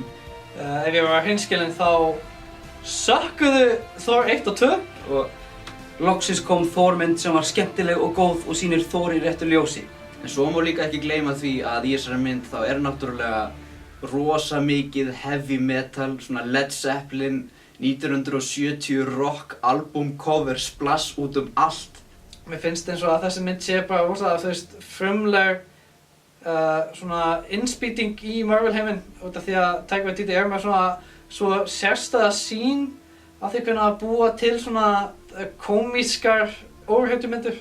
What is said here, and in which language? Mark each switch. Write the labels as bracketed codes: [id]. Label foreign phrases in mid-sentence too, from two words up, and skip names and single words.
[is] Ef ég var hreinskilinn þá sökkuðu Thor 1 og 2 og loksins kom Thor mynd sem var skemmtileg og góð og sýnir Thor í réttu ljósi. En svo má líka ekki gleyma því að í þessari mynd þá náttúrulega rosa mikið [en] heavy metal, [is] svona Led Zeppelin 1970 [en] rock album cover splash [is] út allt. Mér finnst eins og að þessi mynd sé bara rosalega, frumleg svona innspýting í Marvel heiminn út af því að Taika Waititi með svona svo sérstæða sýn af því hvernig að búa til svona komískar overhættumyndir.